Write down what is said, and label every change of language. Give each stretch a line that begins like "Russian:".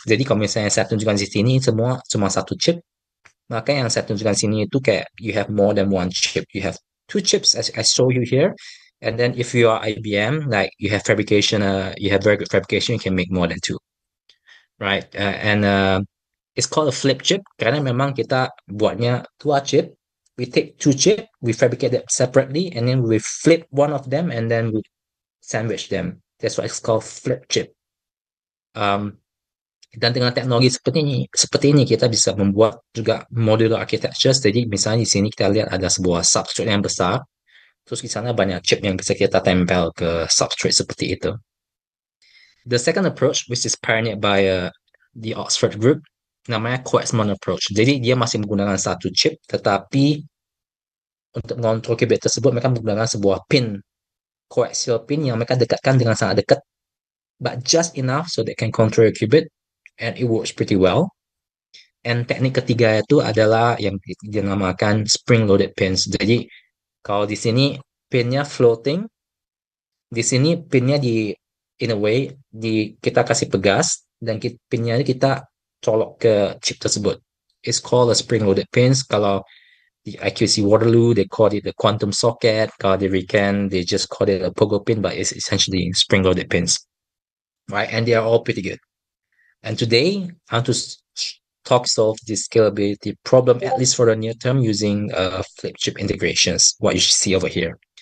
Indonesian: Jadi kalau misalnya saya tunjukkan di sini semua cuma satu chip, maka yang saya tunjukkan sini itu kayak
English: you have more than one chip. You have two chips as I show you here. And then if you are IBM, like you have fabrication, you have very good fabrication, you can make more than two, right? And it's called a flip chip
Indonesian: karena memang kita buatnya dua chip.
English: We take two chip, we fabricate them separately, and then we flip one of them, and then we sandwich them. That's why it's called flip chip.
Indonesian: Dan dengan teknologi seperti ini kita bisa membuat juga modular architecture. Jadi misalnya di sini kita lihat ada sebuah substrate yang besar. Terus di sana banyak chip yang bisa kita tempel ke substrate seperti itu.
English: The second approach, which is pioneered by the Oxford Group, namanya Coexmon approach.
Indonesian: Jadi dia masih menggunakan satu chip, tetapi untuk mengontrol qubit tersebut mereka menggunakan sebuah pin, coaxial pin yang mereka dekatkan dengan sangat dekat,
English: but just enough so they can control your qubit, and it works pretty well.
Indonesian: And teknik ketiga itu adalah yang dinamakan spring-loaded pins. Jadi kalau di sini pinnya floating, di sini pinnya
English: in a way
Indonesian: kita kasih pegas dan pinnya kita colok ke chip tersebut.
English: It's called a spring-loaded pins.
Indonesian: Kalau di
English: IQC Waterloo, they call it a quantum socket.
Indonesian: Kalau di
English: RIKEN, they just call it a pogo pin, but it's essentially spring-loaded pins, right? And they are all pretty good. And today, I want to solve this scalability problem, at least for the near term, using flip chip integrations, what you see over here.